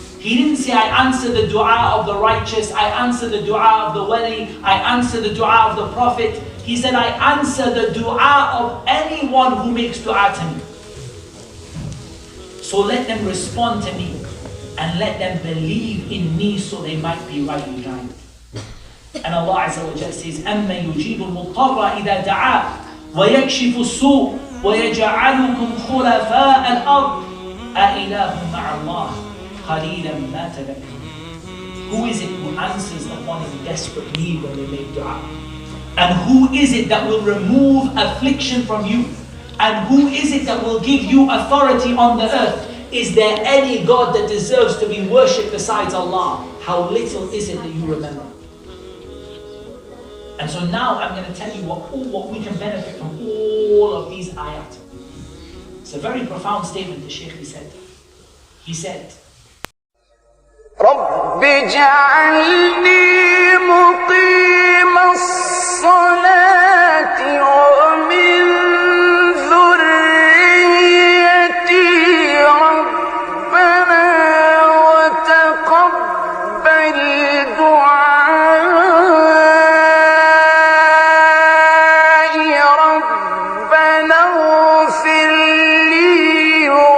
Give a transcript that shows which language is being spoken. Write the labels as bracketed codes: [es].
[en] He didn't say, I answer the dua of the righteous, I answer the dua of the wali, I answer the dua of the prophet. He said, I answer the dua of anyone who makes dua to me. So let them respond to me and let them believe in me so they might be rightly guided. And Allah Azza wa Jalla says, [ar] أَمَّن يُجِيبُ الْمُضْطَرَّ إِذَا دَعَاهُ وَيَكْشِفُ السُّوءَ وَيَجْعَلُكُمْ خُلَفَاءَ الْأَرْضِ أَإِلَهٌ مَعَ اللَّهِ قَلِيلًا مَا تَذَكَّرُونَ. [en] Who is it who answers upon in desperate need when they make dua? And who is it that will remove affliction from you? And who is it that will give you authority on the earth? Is there any God that deserves to be worshipped besides Allah? How little is it that you remember? And so now I'm going to tell you what we can benefit from all of these ayat. It's a very profound statement the Shaykh said. He said, [ar] رب اجعلني مقيم الصلاة ومن ذريتي ربنا وتقبل دعائي ربنا اغفر لي